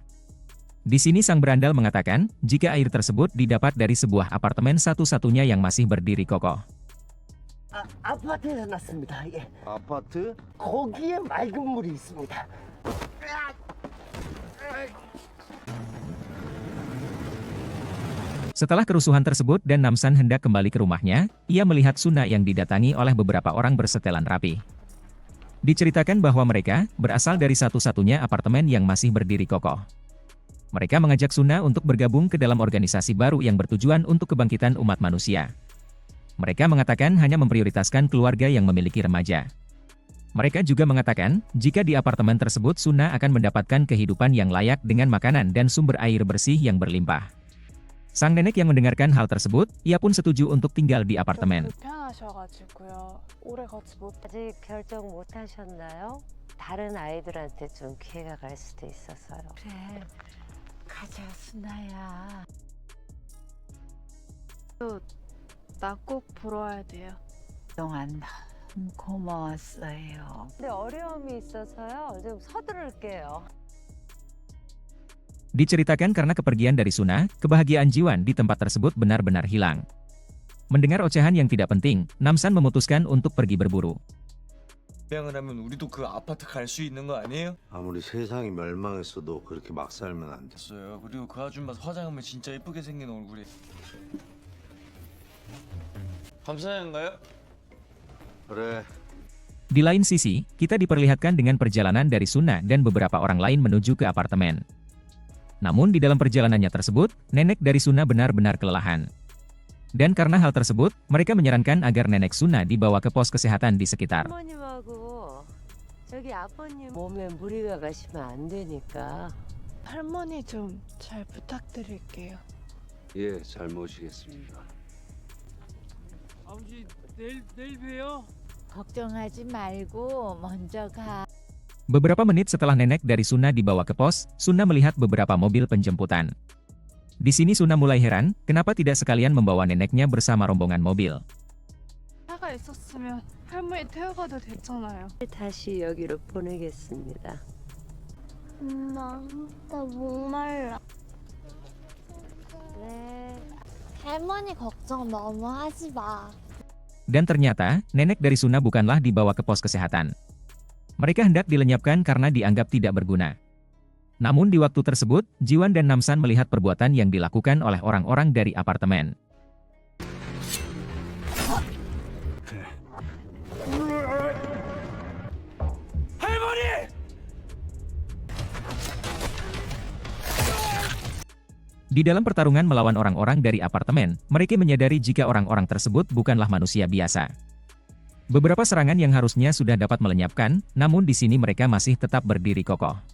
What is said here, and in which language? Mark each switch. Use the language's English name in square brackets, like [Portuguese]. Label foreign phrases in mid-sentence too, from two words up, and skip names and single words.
[Indonesian] Di sini sang berandal mengatakan, jika air tersebut didapat dari sebuah apartemen satu-satunya yang masih berdiri kokoh. [Korean] 아파트에서 났습니다. 예. 아파트? 거기에 맑은 물이 있습니다. [Indonesian] Setelah kerusuhan tersebut dan Namsan hendak kembali ke rumahnya, ia melihat Suna yang didatangi oleh beberapa orang bersetelan rapi. Diceritakan bahwa mereka berasal dari satu-satunya apartemen yang masih berdiri kokoh. Mereka mengajak Suna untuk bergabung ke dalam organisasi baru yang bertujuan untuk kebangkitan umat manusia. Mereka mengatakan hanya memprioritaskan keluarga yang memiliki remaja. Mereka juga mengatakan, jika di apartemen tersebut Suna akan mendapatkan kehidupan yang layak dengan makanan dan sumber air bersih yang berlimpah. Sang nenek yang mendengarkan hal tersebut, ia pun setuju untuk tinggal di apartemen. [Korean] 불편하셔가지고요. 오래 같이 못. 아직 결정 못 하셨나요? 다른 아이들한테 좀 기회가 갈 수도 있어서요. 그래, 가자 순아야. 나 꼭 보러 와야 돼요. 그동안 너무 고마웠어요. 근데 어려움이 있어서요. 좀 서두를게요. [Indonesian] Diceritakan karena kepergian dari Suna, kebahagiaan Jiwan di tempat tersebut benar-benar hilang. Mendengar ocehan yang tidak penting, Namsan memutuskan untuk pergi berburu. [Korean] 명을 하면 우리도 그 아파트 갈 수 있는 거 아니에요? 아무리 세상이 멸망했어도 그렇게 막 살면 안 돼. 됐어요. 그리고 그 아줌마 화장하면 진짜 예쁘게 생긴 얼굴이. 감사한가요? 그래. [Indonesian] Di lain sisi, kita diperlihatkan dengan perjalanan dari Suna dan beberapa orang lain menuju ke apartemen. Namun di dalam perjalanannya tersebut, nenek dari Suna benar-benar kelelahan. Dan karena hal tersebut, mereka menyarankan agar nenek Suna dibawa ke pos kesehatan di sekitar. [Korean] 할머님하고 저기 아버님 몸에 무리가 가시면 안 되니까. 할머니 좀 잘 부탁드릴게요. 예, 잘 모시겠습니다. 아버지 내일 봬요. 걱정하지 말고 먼저 가. [Indonesian] Beberapa menit setelah nenek dari Suna dibawa ke pos, Suna melihat beberapa mobil penjemputan. Di sini Suna mulai heran, kenapa tidak sekalian membawa neneknya bersama rombongan mobil. [Korean] 차가 있었으면 할머니 태워가도 됐잖아요. 다시 여기로 보내겠습니다. 엄마, 나 목말라. 네. 할머니 걱정 너무 하지 마. [Indonesian] Dan ternyata, nenek dari Suna bukanlah dibawa ke pos kesehatan. Mereka hendak dilenyapkan karena dianggap tidak berguna. Namun di waktu tersebut, Jiwan dan Namsan melihat perbuatan yang dilakukan oleh orang-orang dari apartemen. Di dalam pertarungan melawan orang-orang dari apartemen, mereka menyadari jika orang-orang tersebut bukanlah manusia biasa. Beberapa serangan yang harusnya sudah dapat melenyapkan, namun di sini mereka masih tetap berdiri kokoh.